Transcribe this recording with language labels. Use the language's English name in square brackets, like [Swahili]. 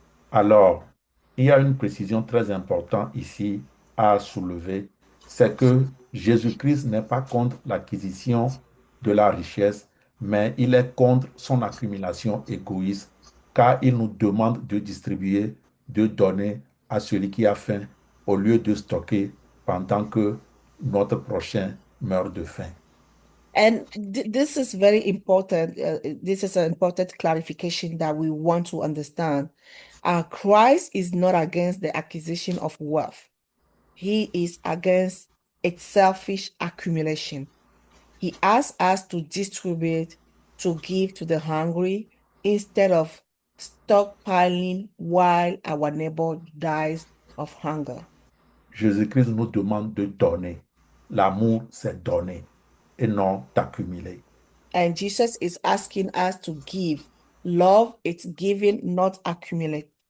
[French] Alors, il y a une précision très importante ici à soulever, c'est que Jésus-Christ n'est pas contre l'acquisition de la richesse, mais il est contre son accumulation égoïste, car il nous demande de distribuer, de donner à celui qui a faim, au lieu de stocker pendant que notre prochain meurt de faim. [English] And this is very important. This is an important clarification that we want to understand. Christ is not against the acquisition of wealth. He is against its selfish accumulation. He asks us to distribute, to give to the hungry, instead of stockpiling while our neighbor dies of hunger. [French] Jésus-Christ nous demande de donner. L'amour, c'est donner et non d'accumuler. [English] And Jesus is asking us to give. Love, it's giving, not accumulate.